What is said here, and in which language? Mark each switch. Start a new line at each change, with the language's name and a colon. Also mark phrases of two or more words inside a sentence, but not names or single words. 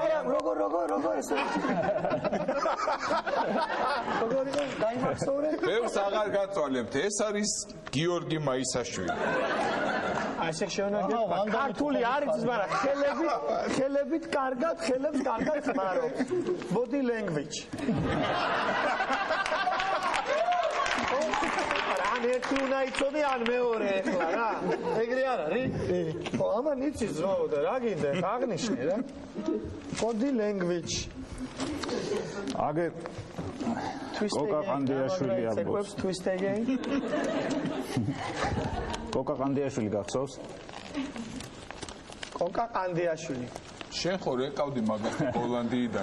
Georgian: არა, როგორ ეს როგორ დაიმახსოვრე? ბევრს აღარ გაწვალებთ. ეს არის გიორგი მაისაშვილი. ასე შეუნაგებ. ქართული არის, მაგრამ ხელებით კარგად ხმარობს.
English: body language.
Georgian: ან ერთი უნდა იცოდე, ან მეორე ახლა რა. ეგრე არ არის? ხო, ამან იცის ძმაო და რა გინდა, აღნიშნე რა.
English: body language.
Georgian: აგე კოკა ყანდიაშვილი ამბობს.
English: twist again.
Georgian: კოკა ყანდიაშვილი გახსოვს? კოკა ყანდიაშვილი. შენ ხო რეკავდი მაგას ჰოლანდიიდან?